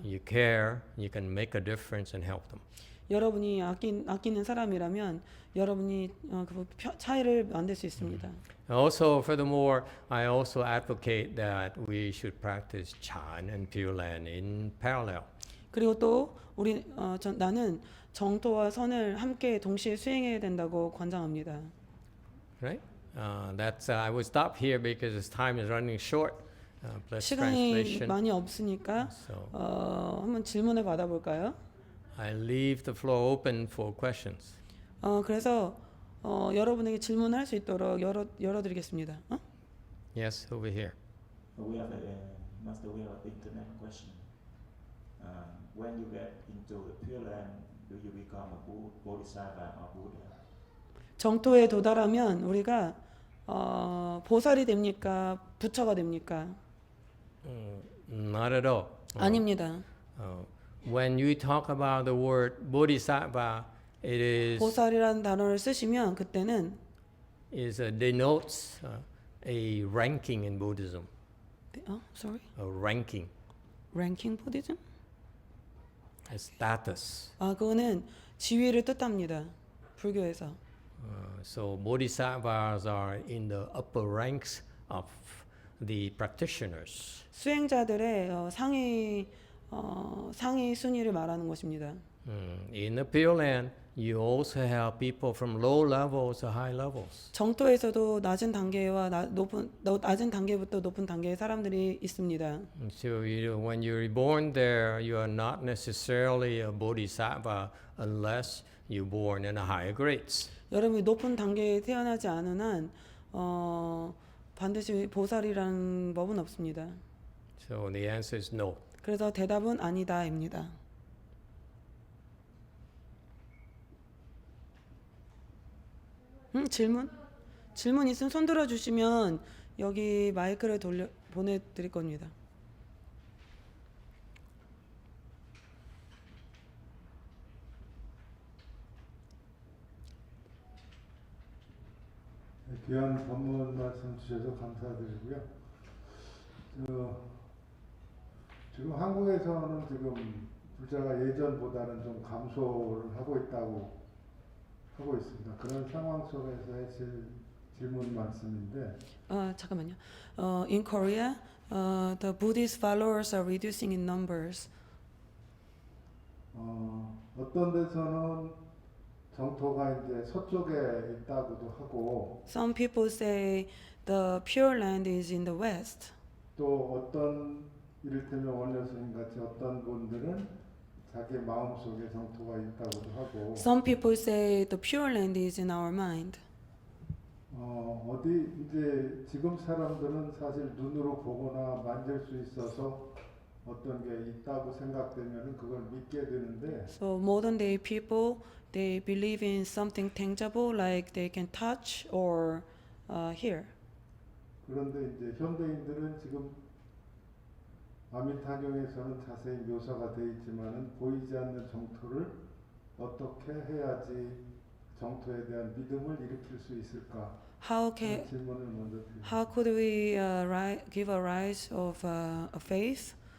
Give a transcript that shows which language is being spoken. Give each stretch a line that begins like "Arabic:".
English: You care, you can make a difference and help them.
Korean: 여러분이 아끼는 사람이라면 여러분이 그 차이를 만들 수 있습니다.
English: Also, furthermore, I also advocate that we should practice Chan and Pure Land in parallel.
Korean: 그리고 또 나는 정토와 선을 함께 동시에 수행해야 된다고 관장합니다.
English: Right? I will stop here because this time is running short. Plus
Korean: 시간이
English: translation.
Korean: 많이 없으니까
English: So
Korean: 한번 질문을 받아볼까요?
English: I leave the floor open for questions.
Korean: 그래서 여러분에게 질문을 할 수 있도록 열어드리겠습니다.
English: Yes, over here. We have Master, we have an internet question. When you get into the Pure Land, do you become a Bodhisattva or Buddha?
Korean: 정토에 도달하면 우리가 보살이 됩니까? 부처가 됩니까?
English: Not at all.
Korean: 아닙니다.
English: When you talk about the word bodhisattva, it
Korean: 보살이라는 단어를 쓰시면 그때는
English: denotes a ranking in Buddhism. sorry, A ranking, ranking Buddhism? a status.
Korean: 그거는 지위를 뜻합니다. 불교에서.
English: So bodhisattvas are in the upper ranks of the practitioners.
Korean: 수행자들의 상위 순위를 말하는 것입니다.
English: In the Pure Land, you also have people from low levels to high levels.
Korean: 정토에서도 낮은 단계와 낮은 단계부터 높은 단계의 사람들이 있습니다.
English: So when you're born there, you are not necessarily a bodhisattva unless you're born in a higher grades.
Korean: 여러분이 높은 단계에 태어나지 않은 한 반드시 보살이라는 법은 없습니다.
English: So the answer is no.
Korean: 그래서 대답은 아니다입니다. 질문 있으면 손 들어 주시면 여기 마이크를 보내드릴 겁니다. 귀한 법문 말씀 주셔서 감사드리고요. 지금 한국에서는 지금 불자가 예전보다는 좀 감소를 하고 있다고 하고 있습니다. 그런 상황 속에서의 질문 말씀인데. 잠깐만요.
English: In Korea, the Buddhist followers are reducing in numbers.
Korean: 어떤 데서는 정토가 이제 서쪽에 있다고도 하고.
English: Some people say the Pure Land is in the west.
Korean: 또 어떤 이를테면 원효스님 같이 어떤 분들은 자기 마음속에 정토가 있다고도 하고.
English: Some people say the Pure Land is in our mind.
Korean: 어디 이제 지금 사람들은 사실 눈으로 보거나 만질 수 있어서 어떤 게 있다고 생각되면은 그걸 믿게 되는데.
English: So modern day people, they believe in something tangible like they can touch or hear.
Korean: 그런데 이제 현대인들은 지금 아미타경에서는 자세히 묘사가 되어 있지만은 보이지 않는 정토를 어떻게 해야지 정토에 대한 믿음을 일으킬 수 있을까? 질문을 먼저 드립니다.
English: How could we give a rise of a faith?